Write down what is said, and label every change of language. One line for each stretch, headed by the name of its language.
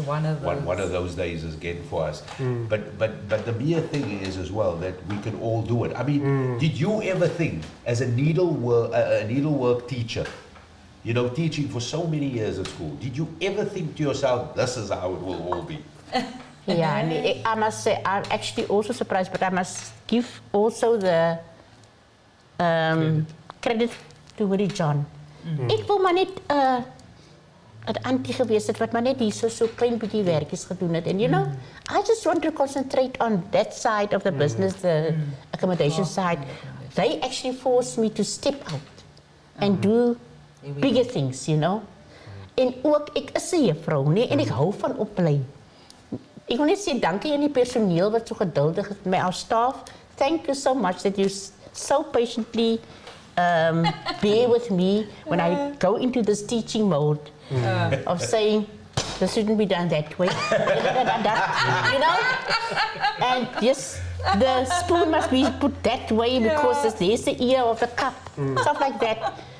English: One of those days again for us. But the mere thing is as well that we can all do it. I mean, did you ever think, as a needlework teacher, you know, teaching for so many years at school, did you ever think to yourself, this is how it will all be? Yeah, I must say, I'm actually also surprised, but I must give also the credit to Willie John.
Afrikaans: Ek wil maar net 'n auntie gewees het wat maar net hier so klein bietjie werkies gedoen het.
English: And you know, I just want to concentrate on that side of the business, the accommodation side. They actually forced me to step out and do bigger things, you know.
Afrikaans: En ook, ek is 'n juffrou, nee, en ek hou van oplei. Ek wil net sê dankie aan die personeel wat so geduldig is met my,
English: our staff. Thank you so much that you so patiently bear with me when I go into this teaching mode of saying, this shouldn't be done that way, you know? And yes, the spoon must be put that way because there's the ear of the cup, stuff like that.